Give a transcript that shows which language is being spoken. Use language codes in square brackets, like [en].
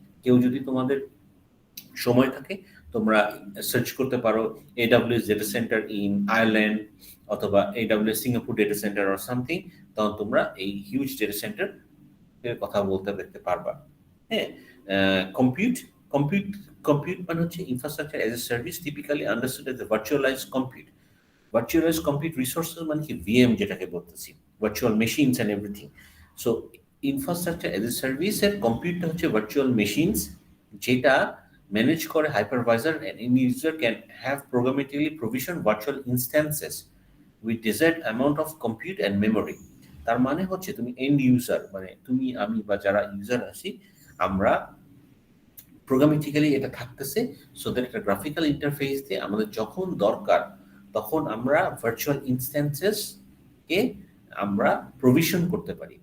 [bn] কেউ যদি তোমাদের সময় থাকে, তোমরা সার্চ করতে পারো AWS data centre in Ireland অথবা AWS Singapore data centre or something, তখন তোমরা এই হিউজ ডেটা সেন্টার এর কথা বলতে দেখতে পারবা। [en] হ্যাঁ, compute compute compute [bn] মানে হচ্ছে [en] Infrastructure as a service, typically understood as virtualized compute. [bn] Virtualised compute resources মানে কি? VM যেটাকে বলতেছি, virtual machines and everything. So infrastructure as a সার্ভিসের কম্পিউটটা হচ্ছে ভার্চুয়াল মেশিনস, যেটা ম্যানেজ করে hypervisor, [en] and any user can have programmatically provision virtual instances with desired amount of compute and memory। [bn] তার মানে হচ্ছে তুমি এন্ড ইউজার, মানে তুমি আমি বা যারা ইউজার আছি, আমরা প্রোগ্রামেটিক্যালি এটা থাকতেছে, সো দ্যাট একটা গ্রাফিক্যাল ইন্টারফেস দিয়ে আমাদের যখন দরকার তখন আমরা ভার্চুয়াল ইনস্ট্যান্সেস কে আমরা প্রভিশন করতে পারি।